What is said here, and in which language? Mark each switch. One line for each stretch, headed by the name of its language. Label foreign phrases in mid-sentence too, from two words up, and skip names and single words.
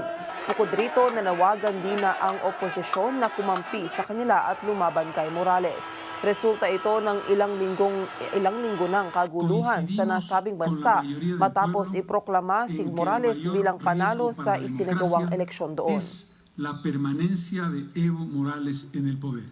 Filipino: Bukod rito, nanawagan din na ang oposisyon na kumampi sa kanila at lumaban kay Morales. Resulta ito ng ilang linggo ng kaguluhan sa nasabing bansa matapos iproklama si Morales bilang panalo sa isinagawang eleksyon doon.
Spanish: La permanencia de Evo Morales en el poder.